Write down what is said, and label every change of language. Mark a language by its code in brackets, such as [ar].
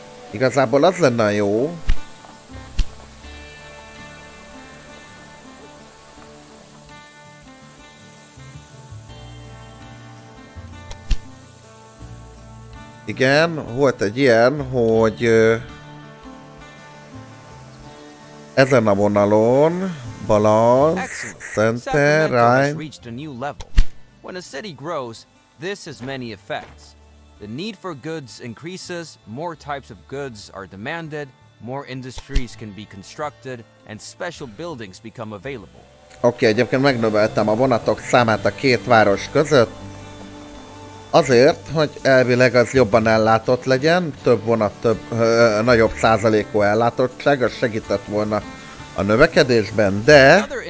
[hu] Igazából az lenne jó, igen, volt egy ilyen, hogy ezen a vonalon, [en] balance, center, right. When a city grows, this has many effects. The need for goods increases, more types of goods are demanded, more industries can be constructed, and special buildings become available. [hu] Oké, egyébként megnöveltem a vonatok számát a két város között. Azért, hogy elvileg az jobban ellátott legyen, több vonat, nagyobb százalékú ellátottság, az segített volna a növekedésben, de...